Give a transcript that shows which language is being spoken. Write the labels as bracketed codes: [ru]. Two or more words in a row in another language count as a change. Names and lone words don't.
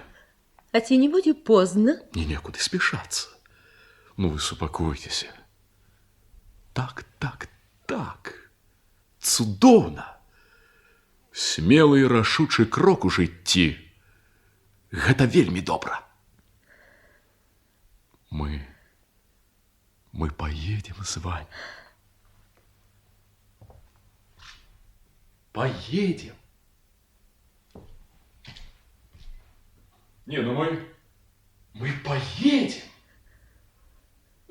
[be] А ці не будзе позна? Не, некуды спешацца. Ну, вы супакойцеся. Так. Цудоўна. Смелы і рашучы крок у жыцці. Гэта вельмі добра. [ru] Мы поедем с вами. Поедем. Не, ну мы поедем.